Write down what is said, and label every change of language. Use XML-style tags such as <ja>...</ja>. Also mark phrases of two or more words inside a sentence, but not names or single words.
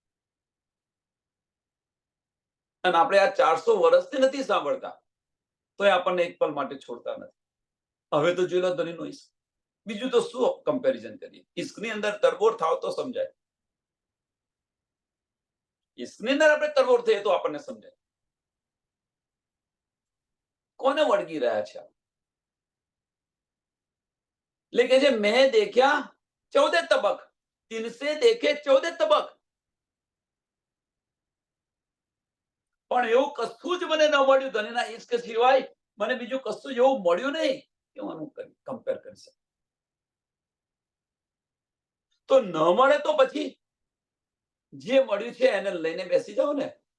<gu>અને આપણે આ 400 વર્ષથી નથી સાંભળતા તોય આપણને એક પલ માટે છોડતા નથી. હવે તો જોઈ લો ધનીનો ઇશ્ક. બીજું તો શું કમ્પેરિઝન કરીએ? ઇશ્કની અંદર તરબોળ થાવ તો સમજાય. ઇશ્કની અંદર આપણે તરબોળ થઈએ તો આપણને સમજાય. કોને વળગી રહ્યા છે?</gu> <pa>ਲੇਕਿਨ ਜੇ ਮੈਂ ਦੇਖਾ 14 ਤਬਕ, 300 ਦੇਖੇ 14 ਤਬਕ,</pa> <gu>પણ એવું કશું જ મને ન મળ્યું ધનીના ઇશ્ક સિવાય. મને બીજું કશું એવું મળ્યું નહીં કે હું કમ્પેર કરી શકું. તો ન મળે તો પછી જે મળ્યું છે એને લઈને બેસી જાઓ ને.</gu>